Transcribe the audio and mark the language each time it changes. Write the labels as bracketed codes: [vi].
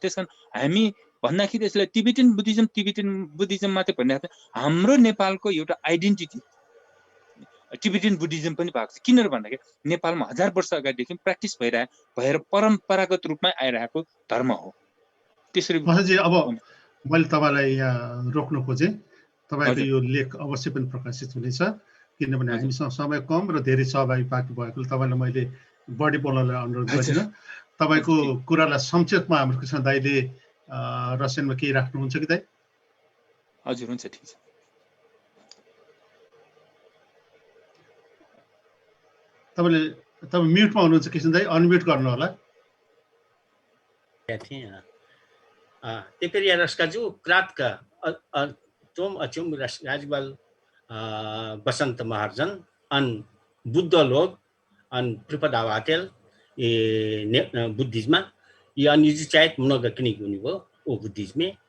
[ne] त्यसकारण हामी भन्दाखेरि यसलाई टिबेटन बुद्धिज्म मात्रै भन्ने हाम्रो नेपालको एउटा आइडेन्टिटी टिबेटन बुद्धिज्म पनि भएको छ। किन भन्दाखेरि नेपालमा 1000 वर्ष अगाडिदेखि प्र्याक्टिस भएर परम्परागत रूपमा आइरहेको धर्म हो। त्यसरी अब मैले तपाईँलाई यहाँ रोक्न खोजेँ। तपाईँको यो लेख अवश्य पनि प्रकाशित हुनेछ, किनभने हामीसँग समय कम र धेरै सहभागी बाँकी भएकोले तपाईँलाई मैले बढी बोल्नलाई अनुरोध गरिनँ। तपाईँको कुरालाई संक्षेपमा हाम्रो कृष्ण दाइले रसियनमा केही राख्नुहुन्छ कि दाइ? हजुर, हुन्छ, ठिक छ। तपाईँ म्युटमा हुनुहुन्छ कृष्ण दाइ, अनम्युट गर्नु होला। [ru] Теперь я расскажу кратко о том, о чем рассказывал Басанта Махараджан. Он буддолог, он преподаватель буддизма, и он изучает много книг у него о буддизме.